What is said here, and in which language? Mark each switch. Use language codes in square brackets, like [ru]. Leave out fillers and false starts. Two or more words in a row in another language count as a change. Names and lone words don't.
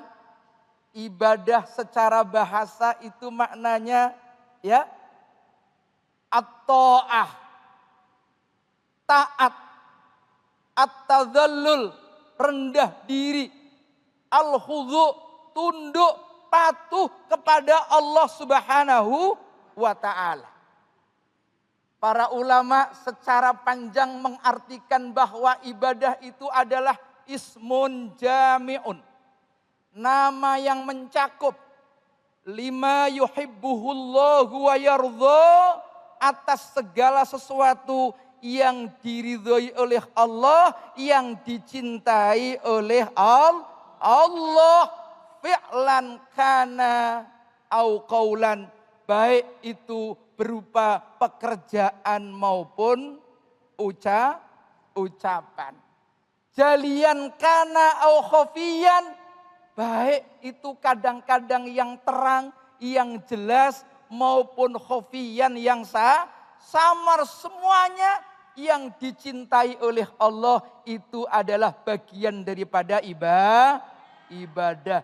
[id] Ibadah secara bahasa itu maknanya ya at-ta'ah, taat, at-tadhallul, rendah diri, al-khudhu, tunduk, patuh kepada Allah [ar] سبحانه وتعالى. [id] Para ulama secara panjang mengartikan bahwa ibadah itu adalah [ar] اسم جامع. [id] Nama yang mencakup lima [ar] يحبه الله ويرضى, [id] atas segala sesuatu yang diridhoi oleh Allah, yang dicintai oleh Allah. [ar] فعلا كان أو قولا, [id] baik itu berupa pekerjaan maupun ucapan. [ar] جليا كان أو خفيا, [id] baik itu kadang-kadang yang terang, yang jelas, maupun khafiyan yang samar, semuanya yang dicintai oleh Allah itu adalah bagian daripada ibadah.